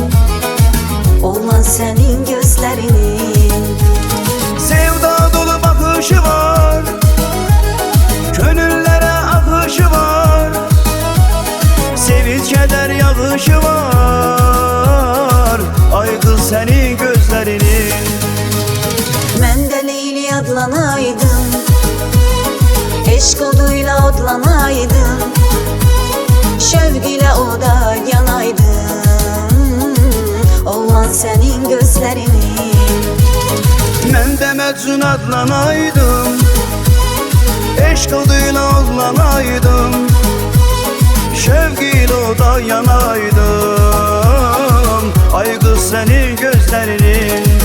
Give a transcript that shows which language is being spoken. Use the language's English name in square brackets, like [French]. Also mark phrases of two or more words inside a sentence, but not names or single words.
[Turkish] Oğlan senin gözlerinin. Sevda dolu bakışı var, gönüllere akışı var, sevinç keder yağışı var. Ay kız senin gözlerinin. [Azerbaijani] Mən də Leyli adlanaydım, eşq oduyla odlanaydım, şövq ilə oda yanaydım. [Turkish] Oğlan senin gözlerinin. [Azerbaijani] Mən də Məcnun adlanaydım, eşq oduyla odlanaydım, şevq ilə oda yanaydım. [Turkish] Ay kız senin gözlerinin.